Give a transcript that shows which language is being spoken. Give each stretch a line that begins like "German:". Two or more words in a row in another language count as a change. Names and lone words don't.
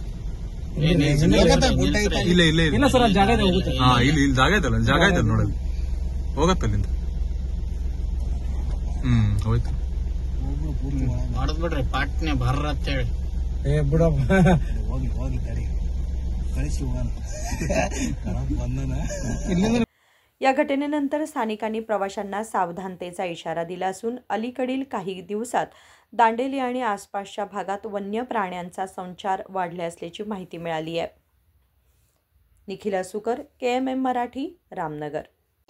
Kannada: ಇಲ್ಲ ಸರ್ ಜಾಗ ಇದೆ ಹೋಗುತ್ತೆ ಇಲ್ಲಿ ಜಾಗ ಇದಲ್ಲ ಜಾಗ ಇದೆ ನೋಡಲ್ಲಿ ಹೋಗತ್ತೆ ಅಲ್ಲಿಂದ ಹೋಯ್ತು ಮಾಡದ್ ಬಿಡ್ರಿ ಪಾಟ್ನೆ ಬರ್ರ ಅಂತ ಹೇಳಿ ಬಿಡಪ್ಪ ಹೋಗಿ ತಡಿ ಕಳಿಸಿ ಹೋಗೋಣ ಬಂದನ।
Marathi: या घटनेनंतर स्थानिकांनी प्रवाशांना सावधानतेचा इशारा दिला असून अलीकडील काही दिवसात दांडेली आणि आसपासच्या भागात वन्य प्राण्यांचा संचार वाढला असल्याची माहिती मिळाली आहे। निखिल असुकर, KMM मराठी, रामनगर।